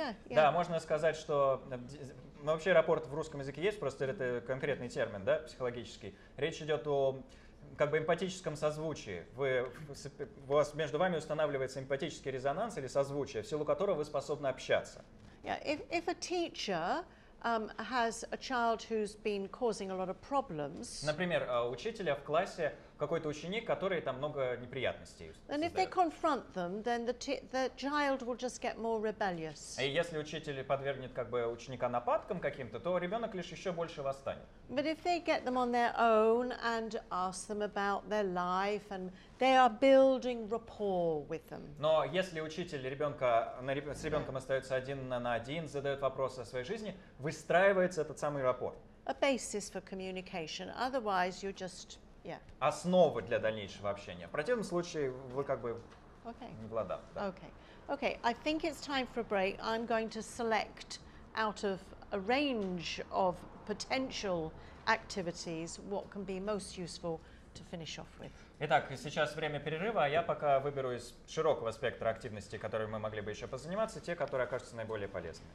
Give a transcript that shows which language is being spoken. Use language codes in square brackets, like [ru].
[ru] Да, можно сказать, что вообще рапорт в русском языке есть, просто это конкретный термин, да, психологический. Речь идет о как бы эмпатическом созвучии. У вас между вами устанавливается эмпатический резонанс или созвучие, в силу которого вы способны общаться. [en] Yeah, if a teacher has a child who's been causing a lot of problems. [ru] Например, у учителя в классе какой-то ученик, который там много неприятностей [en] And if they confront them, then the child will just get more rebellious. [ru] И если учитель подвергнет как бы ученика нападкам каким-то, то ребенок лишь еще больше восстанет. [en] But if they get them on their own and ask them about their life and they are building rapport with them. [ru] Но если учитель с ребенком остается один на один, задает вопросы о своей жизни, выстраивается этот самый рапорт. [en] A basis for communication. Otherwise, you're just [ru] Основы для дальнейшего общения. В противном случае вы как бы не в ладах. Да. [en] Okay. I think it's time for a break. I'm going to select out of a range of potential activities what can be most useful to finish off with. [ru] Итак, сейчас время перерыва, а я пока выберу из широкого спектра активностей, которые мы могли бы еще позаниматься, те, которые окажутся наиболее полезными.